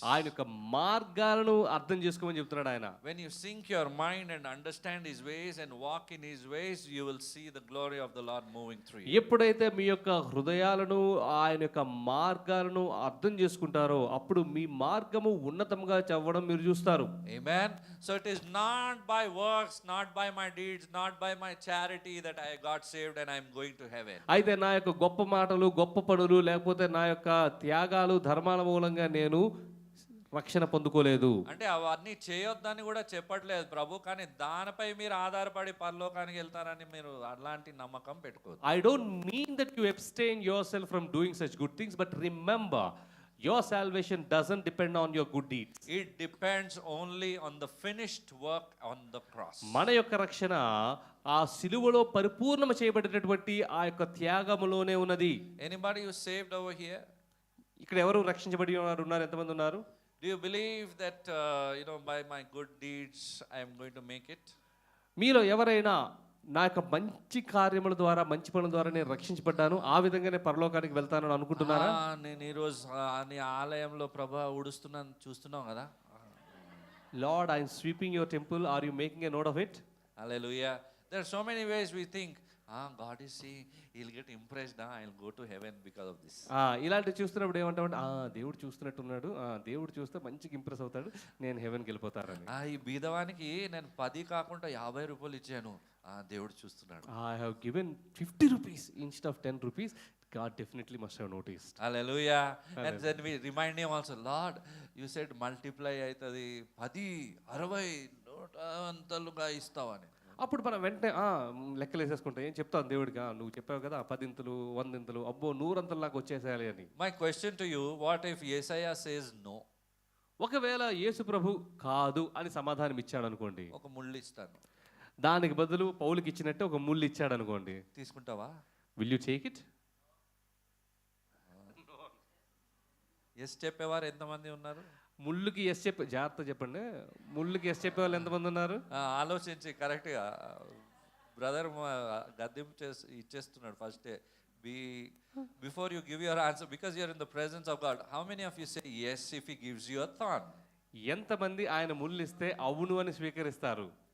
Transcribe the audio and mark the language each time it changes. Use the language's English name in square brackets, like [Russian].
[Telugu] ఆయన యొక్క మార్గాలను అర్థం చేసుకోమని చెప్తున్నాడు ఆయన. [English] When you sink your mind and understand His ways and walk in His ways, you will see the glory of the Lord moving through you. [Telugu] ఎప్పుడైతే మీ యొక్క హృదయాలను ఆయన యొక్క మార్గాలను అర్థం చేసుకుంటారో అప్పుడు మీ మార్గము ఉన్నతంగా చవ్వడం మీరు చూస్తారు. [English] Amen. So it is not by works, not by my deeds, not by my charity that I got saved and I am going to heaven. [Telugu] అయితే నా యొక్క గొప్ప మాటలు, గొప్ప పనులు, లేకపోతే నా యొక్క త్యాగాలు, ధర్మాల మూలంగా నేను రక్షణ పొందుకోలేదు. అంటే అవన్నీ చేయొద్దని కూడా చెప్పట్లేదు ప్రభు, కానీ దానిపై మీరు ఆధారపడి పరలోకానికి వెళ్తారని మీరు అలాంటి నమ్మకం పెట్టుకోవద్దు. [English] I don't mean that you abstain yourself from doing such good things, but remember, your salvation doesn't depend on your good deeds. It depends only on the finished work on the cross. [Telugu] మన యొక్క రక్షణ ఆ సిలువలో పరిపూర్ణం చేయబడినటువంటి ఆ యొక్క త్యాగములోనే ఉన్నది. [English] Anybody who saved over here? [Telugu] ఇక్కడ ఎవరు రక్షించబడి ఉన్నారు? ఎంతమంది ఉన్నారు? [English] Do you believe that by my good deeds I am going to make it? [Telugu] మీలో ఎవరైనా నా యొక్క మంచి కార్యముల ద్వారా, మంచి పనుల ద్వారా నేను రక్షించబడ్డాను, ఆ విధంగానే పరలోకానికి వెళ్తానని అనుకుంటున్నారా? నేను ఈరోజు నీ ఆలయంలో ప్రభా ఉడుస్తున్నాను చూస్తున్నాం కదా. [English] Lord, I am sweeping your temple. Are you making a note of it? Hallelujah. There are so many ways we think, God is seeing, he'll get impressed, I'll go to heaven because of this. [Telugu] ఇలాంటి చూస్తున్నప్పుడు ఏమంటామంటే దేవుడు చూస్తున్నట్టున్నాడు, దేవుడు చూస్తే మంచిగా impress అవుతాడు, నేను హెవెన్కి వెళ్ళిపోతారని. ఈ బీదవానికి నేను 10 కాకుండా 50 రూపాయలు ఇచ్చాను, దేవుడు చూస్తున్నాడు. [English] I have given 50 rupees instead of 10 rupees. God definitely must have noticed. Hallelujah. And then we remind him also, Lord, you said multiply [Telugu] అవుతుంది 10, 60, 100 ఇస్తావని. అప్పుడు మనం వెంటనే లెక్కలు వేసేసుకుంటాం. ఏం చెప్తాను దేవుడిగా, నువ్వు చెప్పావు కదా 10 100, అబ్బో 100 నాకు వచ్చేసేయాలి అని. [English] My question to you, what if Yesaya says no? [Telugu] ఒకవేళ యేసు ప్రభు కాదు అని సమాధానం ఇచ్చాడు అనుకోండి, ఒక ముళ్ళు ఇస్తాను, దానికి బదులు పౌలుకి ఇచ్చినట్టే ఒక ముళ్ళు ఇచ్చాడు అనుకోండి, తీసుకుంటావా? [English] Will you take it? [Telugu] Yes చెప్పేవారు ఎంతమంది ఉన్నారు? ముళ్ళుకి ఎస్ జాగ్రత్త చెప్పండి, ముళ్ళుకి ఎస్ చెప్పే వాళ్ళు ఎంతమంది ఉన్నారు? ఆలోచించి కరెక్ట్గా బ్రదర్ గద్దెం ఇచ్చేస్తున్నాడు ఫస్టే. [English] Before you give your answer, because you are in the presence of God, how many of you say yes if he gives you a thorn? [Telugu] ఎంతమంది ఆయన ముళ్ళిస్తే అవును అని స్వీకరిస్తారు?